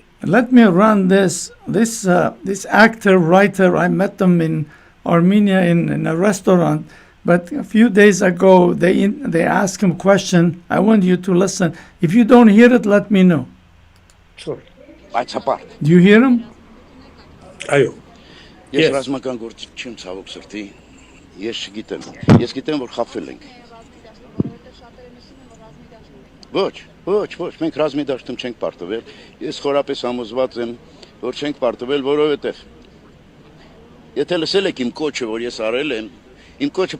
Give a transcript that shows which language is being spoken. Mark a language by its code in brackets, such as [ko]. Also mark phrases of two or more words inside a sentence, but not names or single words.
[en] let me run this actor writer. I met them in Armenia in a restaurant, but a few days ago they asked him a question. I want you to listen. If you don't hear it, let me know. Sure. Do you hear him? Ayo. [hy] Ես [en] Yes. [hy] ռազմական գործիք չեմ ցավոք սրտի, ես չգիտեմ, ես գիտեմ, որ խաբվել ենք։ Ոչ, մենք ռազմի դաշտում չենք պարտվել, ես խորապես համոզված եմ, որ չենք պարտվել, որովհետև եթե լսել եք իմ կոչը, որ ես արել եմ, իմ կոչը